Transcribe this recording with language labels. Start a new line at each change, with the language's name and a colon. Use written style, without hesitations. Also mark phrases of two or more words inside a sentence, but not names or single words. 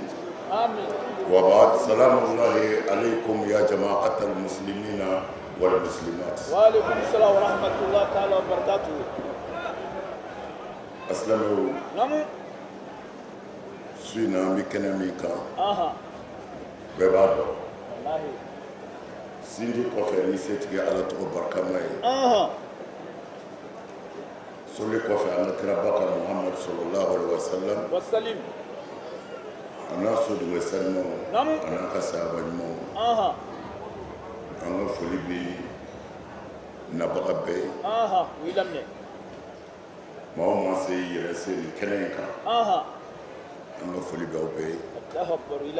Arabic: وبعد سلام الله عليكم يا جماعة المسلمين والمسلمات. وعليكم السلام ورحمة الله تعالى وبركاته. أسلموا. نعم. سينا مكنا ميكا.
Bambara: bɛɛ b'a dɔn sinji kɔfɛ ni setigi ala tɔgɔ barikama ye soli kɔfɛ an ka kira baka Muhammad
Arabic: صلى الله عليه وسلم
Bambara: an n'a sodugu salimaw an n'a ka sahaba ɲumanw an ka foli bɛ nabaga bɛɛ ye maa o maa se yɛrɛ se nin kɛnɛ in kan an ka foli bɛ aw bɛɛ ye